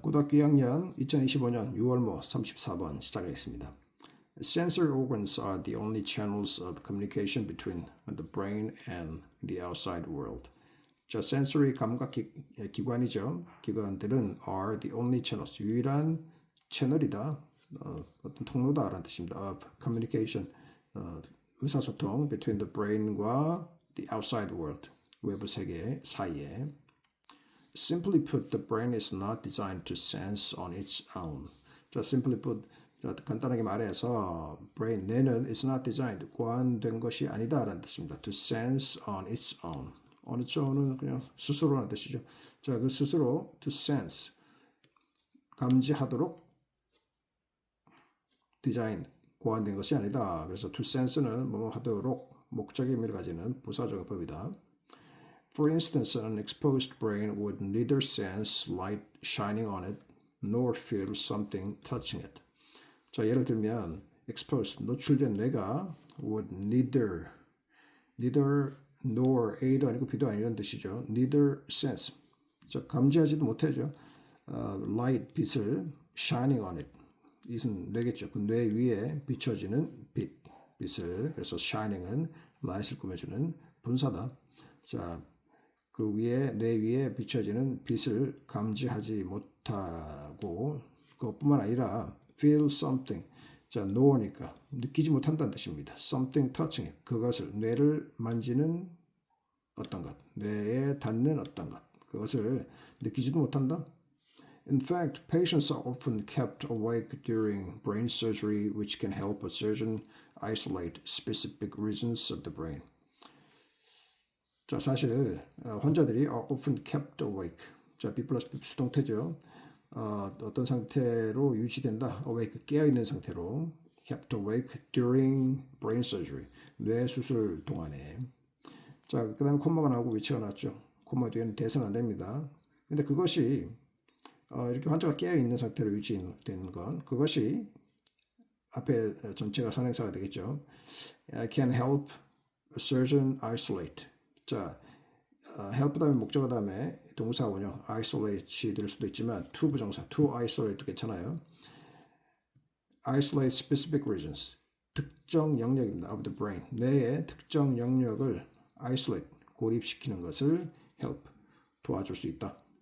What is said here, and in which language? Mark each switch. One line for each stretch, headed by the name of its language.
Korean: 고등학교 2학년 2025년 6월모 34번 시작하겠습니다.
English: Sensory organs are the only channels of communication between the brain and the outside world.
Korean: 자, sensory 감각 기관이죠. 기관들은
English: are the only channels,
Korean: 유일한 채널이다. 어떤 통로다라는 뜻입니다.
English: Of communication,
Korean: 의사소통
English: between the brain과 the outside world,
Korean: 외부 세계 사이에.
English: Simply put, the brain is not designed to sense on its own.
Korean: 자,
English: simply put,
Korean: 자, 간단하게 말해서 brain, 뇌는
English: is not designed,
Korean: 고안된 것이 아니다라는 뜻입니다.
English: To sense on its own. on its own
Korean: 은 그냥 스스로라는 뜻이죠. 자, 그 스스로
English: to sense,
Korean: 감지하도록 디자인, 고안된 것이 아니다. 그래서 to sense는 뭐뭐 하도록 목적의 의미를 가지는 부사적어법이다.
English: For instance, an exposed brain would neither sense light shining on it nor feel something touching it.
Korean: 자, 예를 들면 exposed, 노출된 뇌가
English: would neither nor
Korean: A도 아니고 B도 아니라는 뜻이죠.
English: neither sense,
Korean: 자, 감지하지도 못하죠. light, 빛을
English: shining on it,
Korean: 이것은 뇌겠죠. 그 뇌 위에 비춰지는 빛을, 그래서 shining은 light을 꾸며주는 분사다. 자, 그 위에 뇌 위에 비춰지는 빛을 감지하지 못하고 그것뿐만 아니라
English: feel something,
Korean: 자, know니까 느끼지 못한다는 뜻입니다.
English: something touching it,
Korean: 그것을 뇌를 만지는 어떤 것, 뇌에 닿는 어떤 것, 그것을 느끼지도 못한다.
English: In fact, patients are often kept awake during brain surgery, which can help a surgeon isolate specific regions of the brain.
Korean: 자, 사실 환자들이
English: are often kept awake.
Korean: 자, B 플러스 B 수동태죠. 어떤 상태로 유지된다. awake, 깨어있는 상태로.
English: kept awake during brain surgery.
Korean: 뇌 수술 동안에. 자, 그 다음에 콤마가 나오고 위치가 나왔죠. 콤마 뒤에는 대서는 안 됩니다. 근데 그것이 이렇게 환자가 깨어있는 상태로 유지되는 건, 그것이 앞에 전체가 선행사가 되겠죠.
English: can help a surgeon isolate.
Korean: 자, help 다음에 목적어 다음에 동사 원형 isolate이 될 수도 있지만 to 부정사
English: to isolate
Korean: 도 괜찮아요.
English: isolate specific regions,
Korean: 특정 영역입니다.
English: of the brain,
Korean: 뇌의 특정 영역을 isolate, 고립시키는 것을 help, 도와줄 수 있다.